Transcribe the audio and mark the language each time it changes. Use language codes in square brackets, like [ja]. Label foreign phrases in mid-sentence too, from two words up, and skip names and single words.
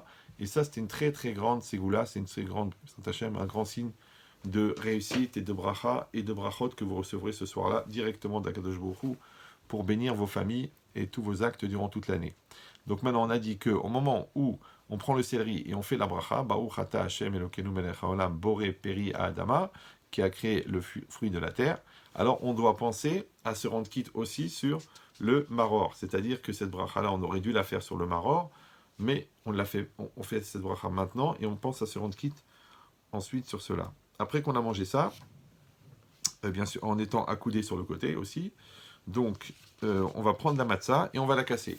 [fr] Et ça, c'est une très très grande ségoula, c'est une très grande, [he] בעזרת השם, [fr] un grand signe de réussite et de bracha et de brachot que vous recevrez ce soir-là directement d'Akadosh Baruch Hu pour bénir vos familles et tous vos actes durant toute l'année. Donc maintenant on a dit qu'au moment où on prend le céleri et on fait la bracha, [he] ברוך אתה השם אלוקינו מלך העולם בורא פרי אדמה, [fr] qui a créé le fruit de la terre, alors on doit penser à se rendre quitte aussi sur le maror, c'est-à-dire que cette bracha-là, on aurait dû la faire sur le maror, mais on fait cette bracha maintenant et on pense à se rendre quitte ensuite sur cela. Après qu'on a mangé ça, bien sûr, en étant accoudé sur le côté aussi, donc on va prendre la matzah et on va la casser.